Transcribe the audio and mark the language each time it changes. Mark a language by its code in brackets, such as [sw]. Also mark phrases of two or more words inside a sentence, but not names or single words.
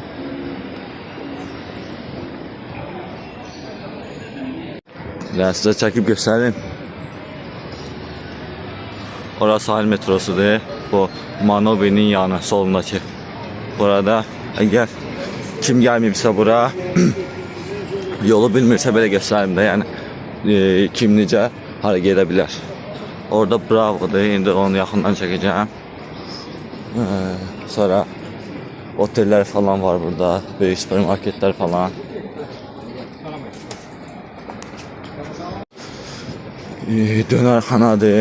[tr] Ben size çekip göstereyim. Orası sahil metrosudur. Bu Manovi'nin yanı solundaki. [az] Burada eğer kim gelmeyibsə bura yolu bilmirsə belə göstereyim de yani kim necə hara gedə bilər. [tr] Orada Bravo'dur. [az] İndi onu yaxından çəkəcəm. [tr] Sonra oteller falan var burada. Böyük süpermarketler falan. [az] Dönerxanadır.